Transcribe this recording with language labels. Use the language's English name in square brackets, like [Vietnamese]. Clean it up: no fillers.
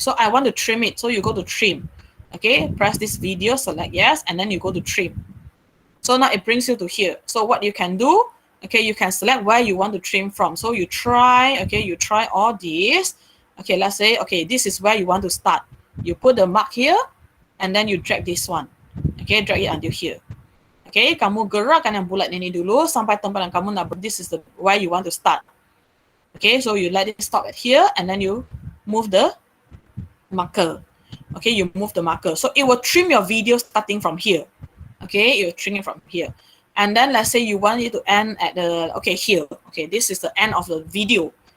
[English] So I want to trim it. So you go to trim. Okay, press this video, select yes, and then you go to trim. So now it brings you to here. So what you can do, okay, you can select where you want to trim from. So you try, okay, you try all these. Okay, let's say, okay, this is where you want to start. You put the mark here, and then you drag this one. Okay, drag it until here. [Malay] Okay, kamu gerakkan yang bulat ini dulu sampai tempat yang kamu nak. [English] This is the where you want to start. Okay, so you let it stop at here, and then you move the marker. Okay, you move the marker. So it will trim your video starting from here. Okay, you trim it from here. And then let's say you want it to end at the, okay, here. Okay, this is the end of the video.